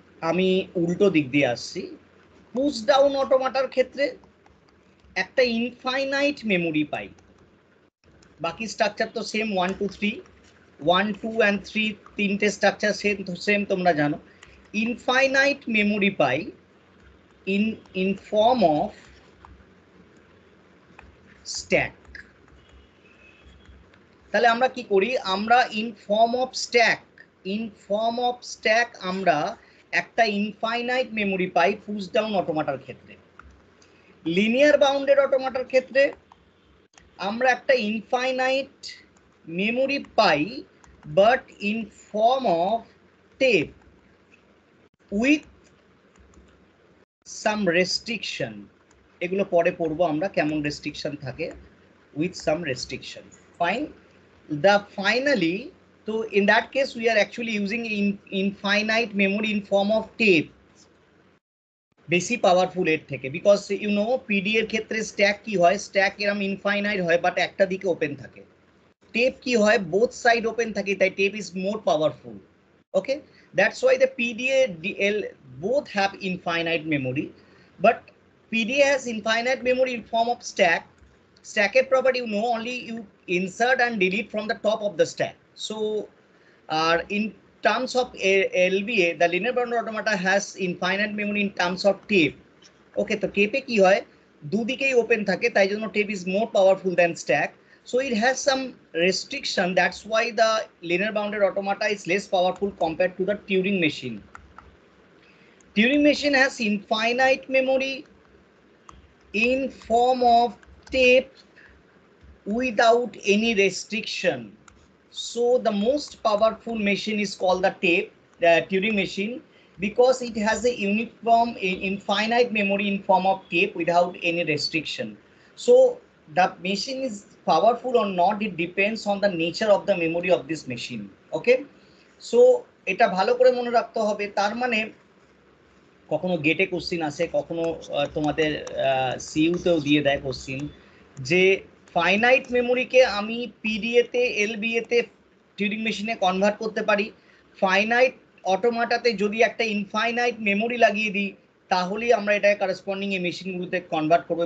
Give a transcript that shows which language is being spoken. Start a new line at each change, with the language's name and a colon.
Bangla: আমি উল্টো দিক দিয়ে আসছি, পুশ ডাউন অটোমাটার ক্ষেত্রে একটা ইনফাইনাইট মেমোরি পাই। বাকি স্ট্রাকচার তো সেম, 1, 2, 3, 1, 2 and 3 তিনটে স্ট্রাকচার সেম তোমরা জানো। Infinite memory pi
English: in form of stack।
Bangla: তাহলে আমরা কি করি, আমরা
English: in form of stack
Bangla: আমরা একটা ইনফাইনাইট মেমোরি পাই পুশ ডাউন অটোমাটার ক্ষেত্রে। লিনিয়ার বাউন্ডেড অটোমাটার ক্ষেত্রে আমরা একটা infinite memory pi
English: But in form of tape with some restriction.
Bangla: এগুলো পরে পড়বো আমরা, কেমন রেস্ট্রিকশন থাকে,
English: with some restriction, fine. The finally, so in that case we are actually using infinite memory in form of tape,
Bangla: বেশি powerful এর থেকে,
English: because you know
Bangla: PD এর ক্ষেত্রে স্ট্যাক কি হয়, স্ট্যাক এরকম ইনফাইনাইট হয় বাট একটা দিকে ওপেন থাকে। টেপ কি হয়, বোথ সাইড ওপেন থাকে, তাই
English: Tape is more powerful. Okay, that's why the PDA DL both have infinite memory, but PDA has infinite memory in form of stack. Stacked property, you know, only you insert and delete from the top of the stack. So in terms of LBA, the linear bounded automata has infinite memory in terms of tape.
Bangla: Okay, তো টেপে কি হয়, দুদিকেই open থাকে, তাই জন্য tape
English: is more powerful than stack. So it has some restriction, that's why the linear bounded automata is less powerful compared to the Turing machine. Turing machine has infinite memory in form of tape without any restriction. So the most powerful machine is called the tape, the Turing machine, because it has a uniform infinite memory in form of tape without any restriction. So the machine is powerful or not, it depends on the nature of the memory of this machine.
Bangla: Okay, so এটা ভালো করে মনে রাখতে হবে। তার মানে কখনো গেটে কোশ্চিন আসে, কখনো তোমাদের সিইউতেও দিয়ে দেয় কোশ্চিন, যে ফাইনাইট মেমোরিকে আমি পিডিএতে এলবিএতে টিউরিং মেশিনে কনভার্ট করতে পারি, ফাইনাইট অটোমাটাতে যদি একটা ইনফাইনাইট মেমোরি লাগিয়ে দিই তাহলেই আমরা এটাকে কারেসপন্ডিং এই মেশিনগুলোতে কনভার্ট করবো।